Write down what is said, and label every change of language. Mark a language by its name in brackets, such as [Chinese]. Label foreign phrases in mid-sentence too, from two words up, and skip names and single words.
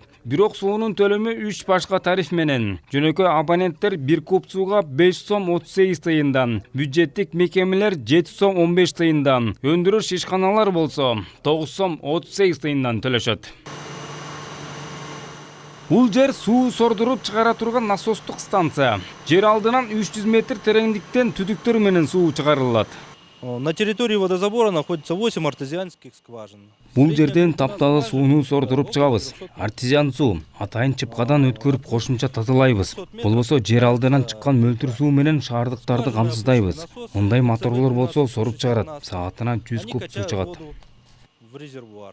[Kyrgyz] Бирок суунун төлөмү 3 башка тариф менен. Жөнөкөй абоненттер 1 куб сууга 5 сом 38 тыйындан, бюджеттик мекемелер 7 сом 15 тыйындан, өндүрүш ишканалар болсо 9 сом 38 тыйындан төлөшөт. Бул жер суу сордуруп чыгара турган насостук станция. Жер алдынан 300 метр тереңдиктен түтүктөр менен суу чыгарылат. [Russian] На территории водозабора находится 8 артезианских скважин. [Kyrgyz] Бул жерден таптагы сууну сордуруп чыгабыз. Артезиан суу атайын чыпкадан өткөрүп кошумча тазалайбыз. Болбосо жер алдынан чыккан мөлтүр суу менен шаардыктарды камсыздайбыз. Мындай моторлор болсо соруп чыгарат. Саатына 100 куб суу чыгат. [Russian] В резервуар.